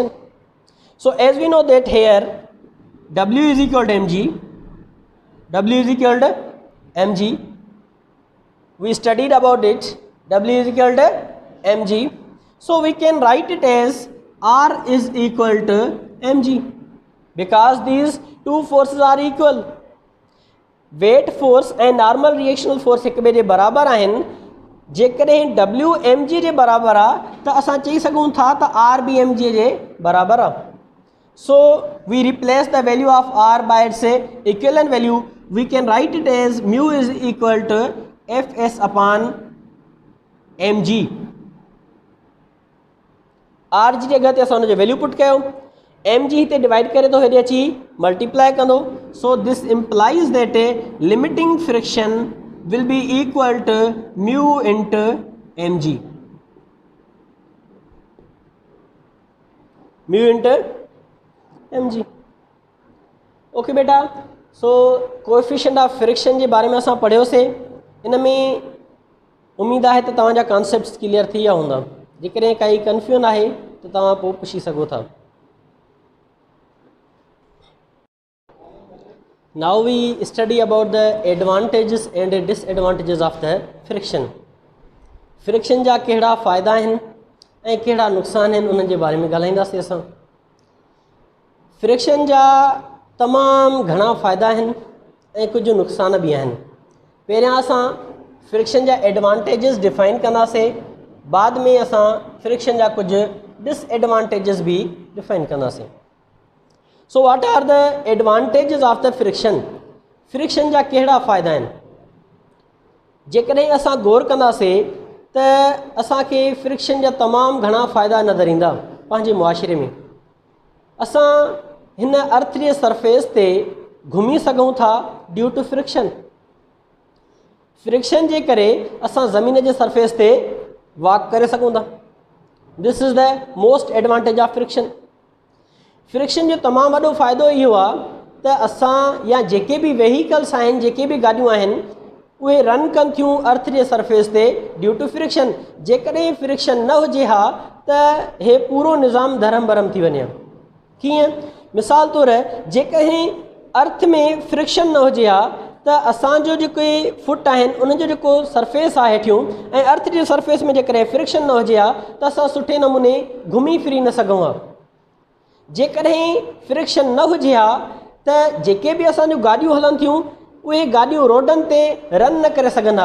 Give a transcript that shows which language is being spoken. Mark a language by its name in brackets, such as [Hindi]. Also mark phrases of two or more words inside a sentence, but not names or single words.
[English] So as we know that here W is equal to mg, W is equal to mg, we studied about it, W is equal to mg, so we can write it as R is equal to mg, because these two forces are equal. weight force [Sindhi] ऐं [English] normal reactional force [Sindhi] हिक ॿिए जे बराबरि आहिनि. जेकॾहिं डब्ल्यू एम जी जे बराबरि आहे त असां चई सघूं था त आर बी एम जी जे बराबरि आहे. [English] So we replace the value of R by its equivalent value. We can write it as mu is equal to F S upon M G. [Sindhi] आर जी जॻह ते असां हुनजो वैल्यू पुट कयो, एम जी हिते डिवाइड करे थो हेॾे अची मल्टीप्लाई कंदो. [English] So this implies that limiting friction will be equal to mu into M G. Mu into M G. [Sindhi] ओके बेटा, [English] so coefficient of friction [Sindhi] के बारे में असां पढ़ियोसीं। इन में उम्मीद है तो तव्हांजा [English] concepts clear [Sindhi] थी विया हूंदा। जेकॾहिं काई कंफ्यूजन है तो तव्हां पोइ पुछी सघो था। [English] Now we study about the advantages and disadvantages of the friction. [Sindhi] फ्रिक्शन जा कहिड़ा फ़ाइदा आहिनि ऐं कहिड़ा नुक़सान आहिनि, उन्हनि जे बारे में ॻाल्हाईंदासीं असां। फ्रिक्शन जा तमामु घणा फ़ाइदा आहिनि ऐं कुझु नुक़सान बि आहिनि। पहिरियां असां फ्रिक्शन जा एडवांटेजेस डिफाइन कंदासीं, बाद में असां फ्रिक्शन जा कुझु डिसएडवांटेजेस भी डिफाइन कंदासीं। [English] So what are the advantages of the friction. [Sindhi] फ्रिक्शन जा कहिड़ा फ़ाइदा आहिनि। जेकॾहिं असां गौर कंदासीं त असांखे फ्रिक्शन जा तमामु घणा फ़ाइदा नज़र ईंदा पंहिंजे मुआशिरे में। असां हिन अर्थ जे सरफेस ते घुमी सघूं था [English] due to friction. [Sindhi] फ्रिक्शन जे करे असां ज़मीन जे सरफेस ते वॉक करे सघूं था। [English] This is the most advantage of friction. [Sindhi] फ्रिक्शन जो तमामु वॾो फ़ाइदो इहो आहे त असां या जेके बि वेहीकल्स आहिनि, जेके बि गाॾियूं आहिनि, उहे रन कनि थियूं अर्थ जे सरफेस ते [English] due to friction. [Sindhi] जेकॾहिं फ्रिक्शन न हुजे हा त हे पूरो निज़ाम धरम भरम थी वञे। कीअं? मिसाल तौर जेकॾहिं अर्थ में फ्रिक्शन न हुजे हा त असांजो जेके फुट आहिनि उनजो जेको सरफेस आहे हेठियूं, ऐं अर्थ जे सरफेस में जेकॾहिं फ्रिक्शन न हुजे हा त असां सुठे नमूने घुमी फिरी न सघूं हा। जेकॾहिं फ्रिक्शन न हुजे हा त जेके बि असांजूं गाॾियूं हलनि थियूं उहे गाॾियूं रोडनि ते रन न करे सघंदा।